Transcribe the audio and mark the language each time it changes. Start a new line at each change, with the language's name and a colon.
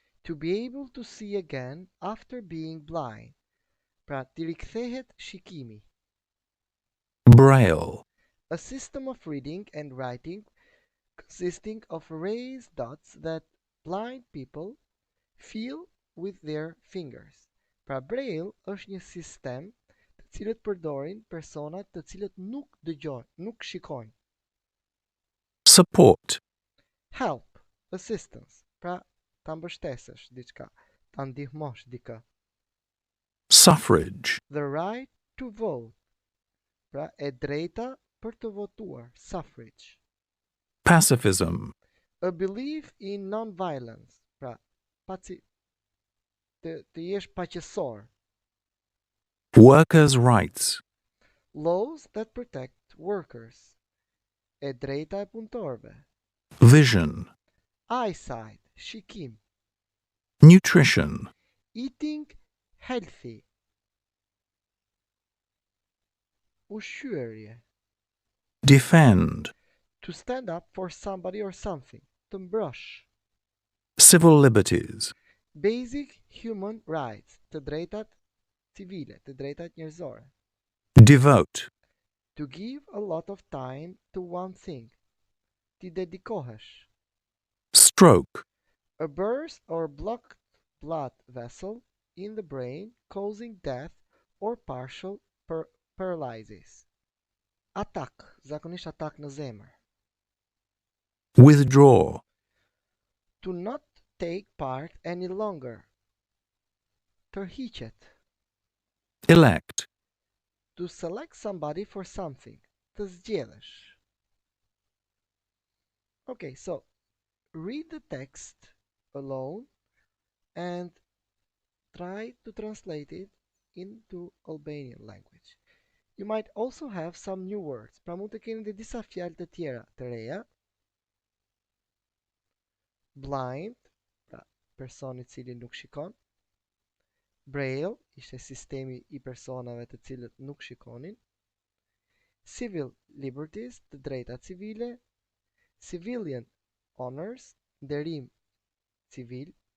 English: To be able to see again after being blind.
Albanian: Pra t'i rikthehet shikimi.
English: Braille. A system of reading and writing consisting of raised dots that blind people feel with their fingers.
Albanian: Pra Braille është një sistem të cilët përdorin personat të cilët nuk dëgjojnë, nuk shikojnë.
English: Support. Help, assistance,
Albanian: pra ta mbështesësh diçka, ta ndihmosh dikë.
English: Suffrage. The right to vote,
Albanian: pra e drejta për të votuar, suffrage.
English: Pacifism. A belief in non-violence,
Albanian: pra të jesh paqësor.
English: Workers' rights. Laws that protect workers.
Albanian: E drejta e punëtorëve.
English: Vision. Eyesight, shikim. Nutrition. Eating healthy.
Albanian: Ushqyerje.
English: Defend. To stand up for somebody or something.
Albanian: Të mbrosh.
English: Civil liberties. Basic human rights.
Albanian: Të drejtat civile, të drejtat njerëzore.
English: Devote. To give a lot of time to one thing.
Albanian: Ti dedikohesh.
English: Stroke. A burst or blocked blood vessel in the brain causing death or partial paralysis.
Albanian: Atak, zakonisht atak në zemër.
English: Withdraw. To not take part any longer.
Albanian: Tërhiqet.
English: Elect. To select somebody for something.
Albanian: Të zgjedhësh.
English: Okay, so read the text alone and try to translate it into Albanian language. You might also have some new words.
Albanian: Pra mund të keni dhe disa fjalë të tjera të reja. Blind, pra personi i cili nuk shikon. Braille, ishte sistemi i personave të cilët nuk shikonin.
English: Civil liberties,
Albanian: të drejta civile.
English: Civilian honors,
Albanian: nderim civil.